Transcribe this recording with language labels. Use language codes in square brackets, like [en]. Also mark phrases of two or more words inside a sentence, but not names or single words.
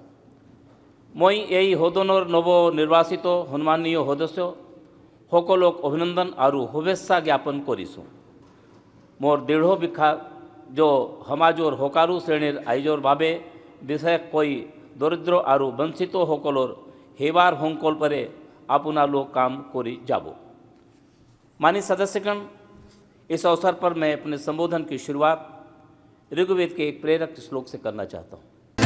[as] মই এই সদনৰ নৱ নিৰ্বাচিত সন্মানীয় সদস্য সকলক অভিনন্দন আৰু শুভেচ্ছা জ্ঞাপন কৰিছোঁ। মোৰ দৃঢ় বিশ্বাস যে সমাজৰ সকলো শ্ৰেণীৰ ৰাইজৰ বাবে বিশেষকৈ দৰিদ্ৰ আৰু বঞ্চিতসকলৰ সেৱাৰ সংকল্পৰে আপোনালোক কাम কৰি যাব। [hi] माननीय सदस्यगण, इस अवसर पर मैं अपने संबोधन की शुरुआत ऋग्वेद के एक प्रेरक श्लोक से करना चाहता हूँ।